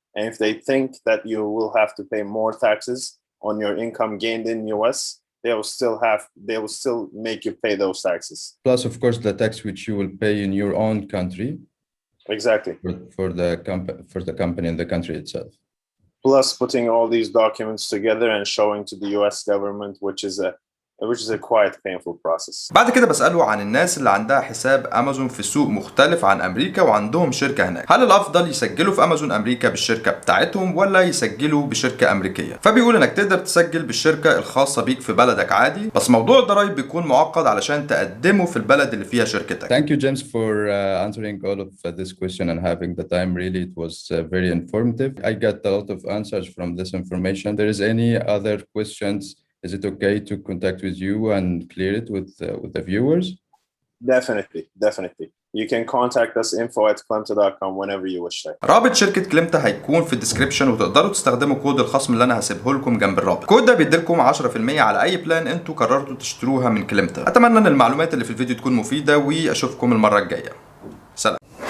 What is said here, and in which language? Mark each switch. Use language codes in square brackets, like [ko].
[en] And if they think that you will have to pay more taxes on your income gained in US, they will still make you pay those taxes. Plus, of course, the tax which you will pay in your own country. Exactly. For the company in the country itself. Plus putting all these documents together and showing to the US government, which is a quite painful process. [ar] بعد كده بسأله عن الناس اللي عندها حساب امازون في سوق مختلف عن امريكا وعندهم شركة هناك، هل الافضل يسجلوا في امازون امريكا بالشركة بتاعتهم ولا يسجلوا بشركة امريكية؟ فبيقول انك تقدر تسجل بالشركة الخاصة بيك في بلدك عادي، بس موضوع الضرائب بيكون معقد علشان تقدمه في البلد اللي فيها شركتك. [en] Thank you James for answering all of this question and having the time. Really it was very informative. I got a lot of answers from this information. There is any other questions? Is it okay to contact with you and clear it with the viewers? Definitely. You can contact us info@klemta.com whenever you wish. [ar] رابط شركة كلمتا هيكون في الديسكريبشن، وتقدروا تستخدموا كود الخصم اللي انا هسيبه لكم جنب الرابط. الكود ده بيديلكم 10% على اي بلان انتوا قررتوا تشتروها من كلمتا. اتمنى ان المعلومات اللي في الفيديو تكون مفيدة، واشوفكم المرة الجاية. سلام.